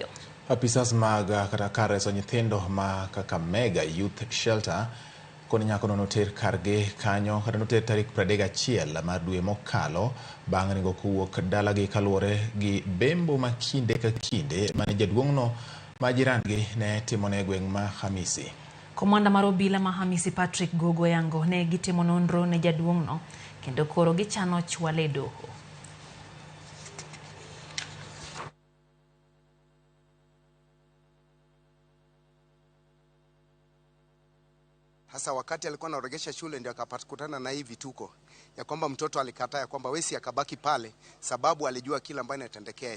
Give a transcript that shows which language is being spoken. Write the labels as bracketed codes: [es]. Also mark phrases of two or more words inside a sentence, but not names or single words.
[luo] Apisas mag kata kar reso nyithindo ma Kakamega Youth Shelter koni nyako noter karge kanyo kata noter tarik 31 mar dwe mokalo bang' ringo kowuok dalagi kaluwore gi bembo ma kinde ka kinde mane jaduong'no ma jirandgi ne timone gweng' ma Hamisi. Komanda mar obila ma Hamisi Patrick Gogo yango ne gitimo nonro ne jaduong'no kendo koro gichano chwale e doho. [sw] Hasa wakati alikuwa anaoregesha shule ndio akapakutana na hii vituko ya kwamba mtoto alikataa ya kwamba wesi akabaki pale sababu alijua kila ambacho inatendekea.